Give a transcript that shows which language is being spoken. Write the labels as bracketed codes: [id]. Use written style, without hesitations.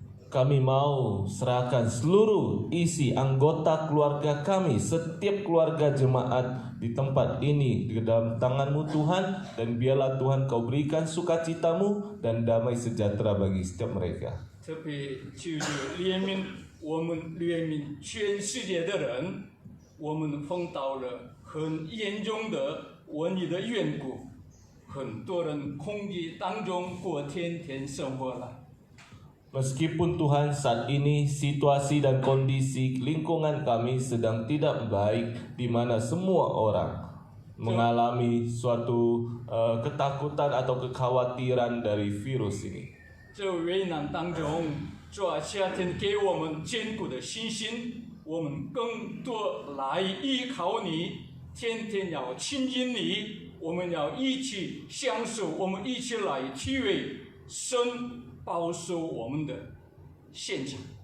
[id] Kami mau serahkan seluruh isi anggota keluarga kami, setiap keluarga jemaat di tempat ini di dalam tangan-Mu Tuhan, dan biarlah Tuhan Kau berikan sukacita-Mu dan damai sejahtera bagi setiap mereka. [zh] 特别就是怜悯我们怜悯全世界的人，我们碰到了很严重的瘟疫的缘故，很多人恐惧当中过天天生活了。 [id] Meskipun Tuhan saat ini situasi dan kondisi lingkungan kami sedang tidak baik, di mana semua orang mengalami suatu ketakutan atau kekhawatiran dari virus ini. [zh] 这危难当中，主啊，夏天给我们坚固的信心，我们更多来依靠你，天天要亲近你，我们要一起享受，我们一起来体会神保守我们的现场。